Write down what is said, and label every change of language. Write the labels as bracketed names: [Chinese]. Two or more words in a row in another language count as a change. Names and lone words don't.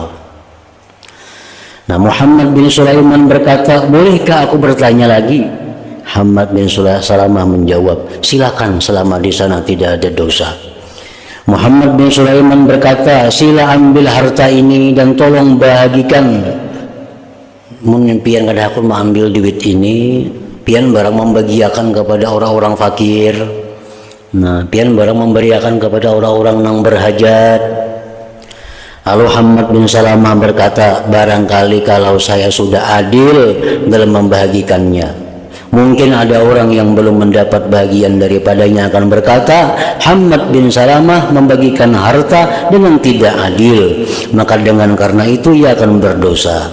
[Indonesian] Nah, Muhammad bin Sulaiman berkata, bolehkah aku bertanya lagi? Hamad bin Salamah menjawab, silakan selama di sana tidak ada dosa. Muhammad bin Sulaiman berkata, sila ambil harta ini dan tolong bagikan. [Banjar] Mungkin pian kada aku mau ambil duit ini, pian barang membagiakan kepada orang-orang fakir. Nah, pian barang memberiakan kepada orang-orang yang berhajat. [Indonesian] Lalu Hamad bin Salamah berkata, barangkali kalau saya sudah adil dalam membagikannya, mungkin ada orang yang belum mendapat bagian daripadanya akan berkata, Hamad bin Salamah membagikan harta dengan tidak adil, maka dengan karena itu ia akan berdosa.